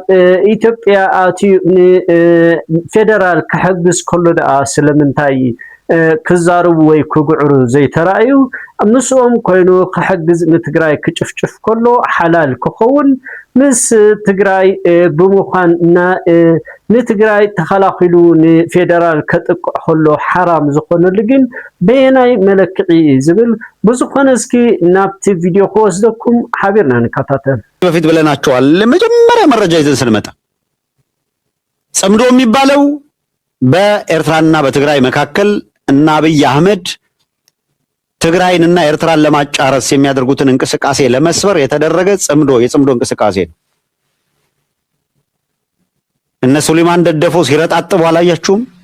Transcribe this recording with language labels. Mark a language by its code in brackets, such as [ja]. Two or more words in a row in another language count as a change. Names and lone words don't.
[ti] ኢትዮጵያ ኣትዩ ፌደራል ክሕግዝ ከሎ ደኣ ስለምንታይ ክዛረቡ ወይ ክግዕሩ ዘይተራእዩ ምስኦም ኮይኑ ክሕግዝ ንትግራይ ክጭፍጭፍ ከሎ ሓላል ክኸውን ምስ ትግራይ ብምዃን ንትግራይ ተኸላኺሉ ንፌደራል ከጥቅዕ ከሎ ሓራም ዝኾነሉ ግን በየናይ መለክዒ ዝብል ብዙኾነ እስኪ ናብቲ ቪድዮ ክወስደኩም ሓቢርና ንከታተል [am] በፊት ብለናቸዋል ለመጀመሪያ መረጃ ይዘን ስንመጣ ጽምዶ የሚባለው በኤርትራና በትግራይ መካከል እና አብይ አህመድ ትግራይንና ኤርትራን ለማጫረስ የሚያደርጉትን እንቅስቃሴ ለመስበር የተደረገ የጽምዶ እንቅስቃሴ ነው። እነ ሱሌማን ደደፎ ሲረጣጥቡ አላያችሁም?